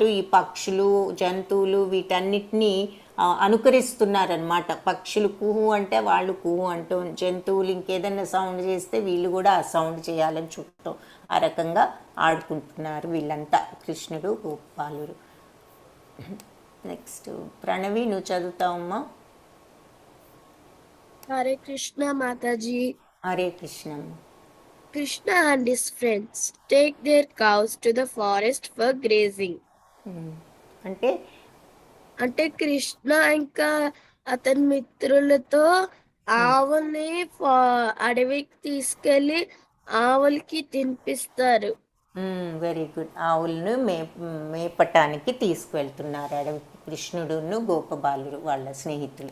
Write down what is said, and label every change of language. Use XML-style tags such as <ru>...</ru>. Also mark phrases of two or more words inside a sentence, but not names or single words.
<te>ఈ పక్షులు, జంతువులు వీటన్నిటినీ అనుకరిస్తున్నారనమాట. పక్షులు కుహు అంటే వాళ్ళు కుహు అంటూ, జంతువులు ఇంకేదైనా సౌండ్ చేస్తే వీళ్ళు కూడా ఆ సౌండ్ చేయాలని చుట్టూ ఆ రకంగా ఆడుకుంటున్నారు వీళ్ళంతా, కృష్ణుడు గోపాలుడు. నెక్స్ట్ ప్రణవి, నువ్వు చదువుతావమ్మా.</te> <hi>Hare Krishna Mataji.</hi> <te>హరే కృష్ణమ్మ.</te> <en>Krishna and his friends take their cows to the forest for grazing.</en> <te>అంటే అంటే కృష్ణ ఇంకా అతని మిత్రులతో ఆవుల్ని అడవికి తీసుకెళ్లి ఆవులకి తినిపిస్తారు.</te> <en>very good.</en> <te>ఆవులను మేపటానికి తీసుకువెళ్తున్నారు అడవికి కృష్ణుడును గోపబాలుడు వాళ్ళ స్నేహితులు.</te>